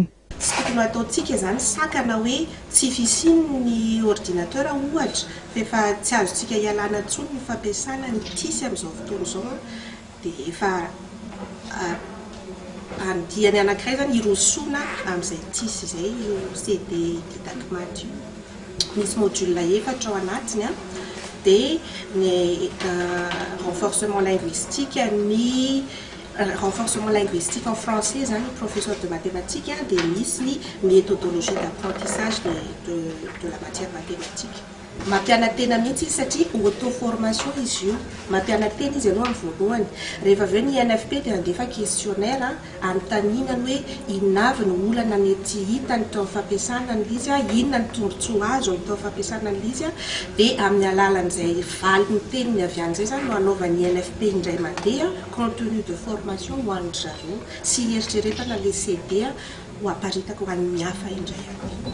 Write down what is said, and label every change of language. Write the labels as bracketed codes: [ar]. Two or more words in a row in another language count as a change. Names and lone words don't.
[mg] Tsy tokony ataontsika izany sakana hoe tsy fisiny ny ordinateur ohatra fa tsy azontsika ialana intsony ny fampiasana ny tisy amin'izao fotoana izao dia efa andiany anankiray zany irosoana amin'izay tisy izay io CD DIDAC'MATHS io. Misy module efatra ao anatiny dia ny [fr] renforcement linguistique ny renforcement linguistique en français, professeur de mathématiques, des méthodologies d'apprentissage de la matière mathématique. [mg] Mampianatena mihitsy izy satria auto-formation izy io. Mampianatena izy aloha amin'ny voalohany. Rehefa avy eo ny INFP dia andefa questionnaire anontaniana hoe inona avy ny olana mety hitany tao amin'ny fampiasana an'izy, inona ny tombontsoa azo tao amin'ny fampiasana an'izy, dia amin'ny alalan'izay valiny teniny avy an'izay zany no anaovan'ny INFP indray mandeha [fr] contenu de formation [mg] ho an'ny zareo sy eritreretana le CD ho aparitaka ho an'ny hafa indray.